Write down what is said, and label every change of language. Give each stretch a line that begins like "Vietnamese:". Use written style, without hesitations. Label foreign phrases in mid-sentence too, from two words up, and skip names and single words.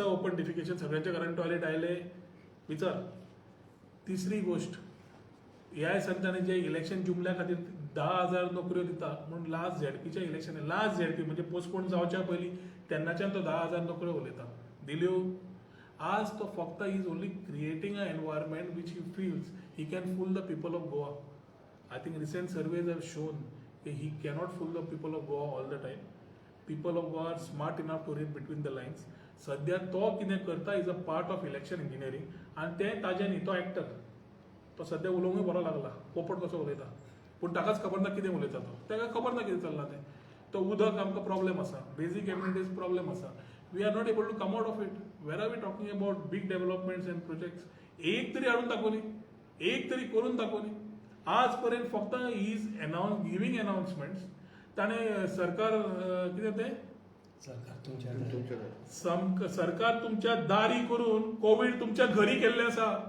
English: open defecation
Konkani: सगळ्यांच्या घरांत टॉयलेट आयले विचार. तिसरी गोष्ट, ह्या संतांनी जे इलेक्शन जुमल्या खातीर 10,000 नोकऱ्यो दिता म्हणून
English: last ZPच्या election, last ZP
Konkani: म्हणजे पोस्टपोन जावच्या पयलीं तेन्नाच्यान तो 10,000 नोकऱ्यो उलयता. दिल्यो. आज तो फक्त
English: is only creating a environment which he feels he can fool the people of Goa. I think recent surveys have shown that he cannot fool the people of Goa all the time. people of Goa are smart enough to read between the lines.
Konkani: सध्या तो कितें करता
English: is a part of election engineering
Konkani: आनी तें ताजें न्ही, तो एक्टर. तो सध्या उलोवंकूय बरो लागला, पोपट कसो उलयता, पूण ताकाच खबर ना कितें उलयता तो, ताका खबर ना कितें चल्लां तें. तो उदक आमकां प्रॉब्लेम आसा,
English: basic amenities
Konkani: प्रॉब्लेम आसा.
English: we are not able to come out of it. where are we talking about big developments and projects.
Konkani: एक तरी हाडून दाखोवनी, एक तरी करून दाखोवनी. आज पर्यंत फक्त
English: is giving announcements.
Konkani: ताणें सरकार कितें तें सरकार तुमच्या तुमच्या सरकार तुमच्या दारी करून कोविड तुमच्या घरी केल्लें आसा.